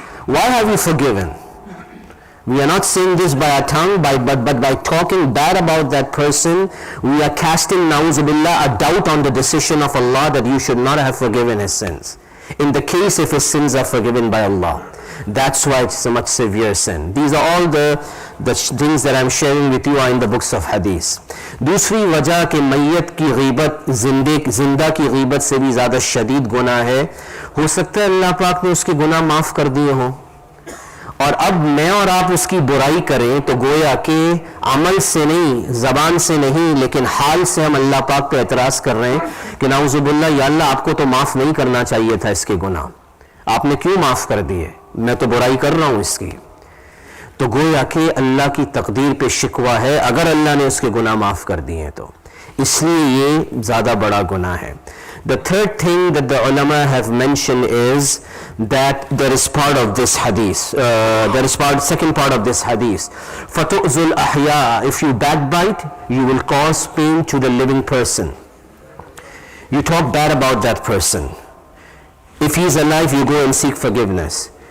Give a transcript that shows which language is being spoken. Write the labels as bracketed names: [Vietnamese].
[English] Why have you forgiven? We are not saying this by our tongue, but by talking bad about that person, we are casting, na'uzubillah, a doubt on the decision of Allah that you should not have forgiven his sins. In the case if his sins are forgiven by Allah. That's why it's a much severe sin. These are all the things that I'm sharing with you are in the books of hadith. [Hindi] दूसरी वजह कि मैयत की गीबत जिंदा की गीबत से भी ज़्यादा शदीद गुनाह है. हो सकता है अल्लाह पाक ने उसके गुनाह माफ़ कर दिए हों, और अब मैं और आप उसकी बुराई करें तो गोया कि अमल से नहीं, ज़बान से नहीं, लेकिन हाल से हम अल्लाह पाक पे एतराज़ कर रहे हैं कि नाउज़ुबिल्लाह, या अल्लाह आपको तो माफ़ नहीं करना चाहिए था इसके गुनाह, आपने क्यों माफ़ कर दिए, मैं तो बुराई कर रहा हूँ इसकी. तो गोया कि अल्लाह की तकदीर पे शिकवा है अगर अल्लाह ने उसके गुनाह माफ़ कर दिए तो, इसलिए ये ज़्यादा बड़ा गुनाह है. [English] The third thing that the ulama have mentioned is that there is part of this hadith, second part of this hadith. [Arabic] فَتُؤْذُ الْأَحْيَاءَ, [English] if you backbite, you will cause pain to the living person. You talk bad about that person. If he is alive, you go and seek forgiveness.